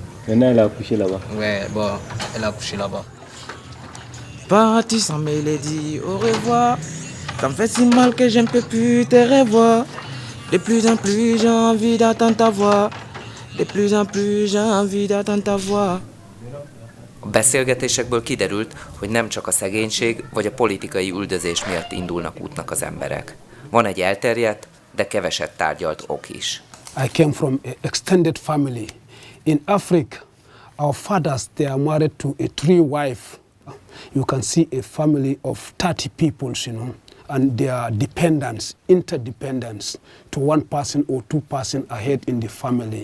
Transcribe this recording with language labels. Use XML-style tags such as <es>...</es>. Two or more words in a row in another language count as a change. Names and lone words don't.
<fr>Maintenant, elle a accouché là-bas? Ouais, bon, elle a accouché là-bas. Parti sans mélodie, au revoir. Ça me fait si mal que je ne peux plus te revoir. De plus en plus, j'ai envie d'attendre ta voix. De plus en plus, j'ai envie d'attendre ta voix.</fr> <hu>A beszélgetésekből kiderült, hogy nem csak a szegénység vagy a politikai üldözés miatt indulnak útnak az emberek. Van egy elterjedt, de keveset tárgyalt ok is.</hu> <en>I came from an extended family. In Africa, our fathers, they are married to a 3-wife. You can see a family of 30 people, you know, and they are dependents, interdependence to one person or 2 person ahead in the family.</en>